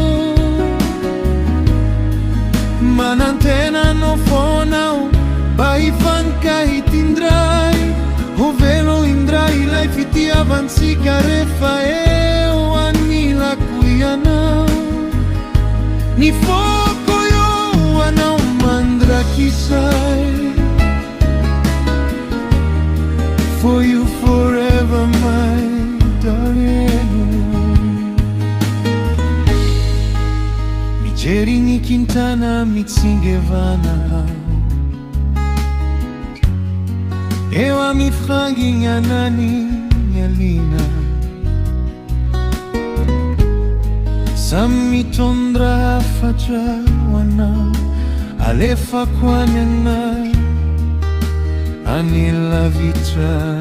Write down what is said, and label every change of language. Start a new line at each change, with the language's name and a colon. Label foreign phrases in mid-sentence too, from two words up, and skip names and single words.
Malagasy: Manantena anao fonao, mba hifankahity indray, ho velo indray ilay fitiavantsika rehefa eo anilako ianao. Ny foko io anao mandrakizay,
English: for you forever my darling.
Malagasy: Mijery ny kintana mitsingevana, eo amifangignana ny alina. Samy mitondra hafatra ho anao, alefako any anahy anilavitra.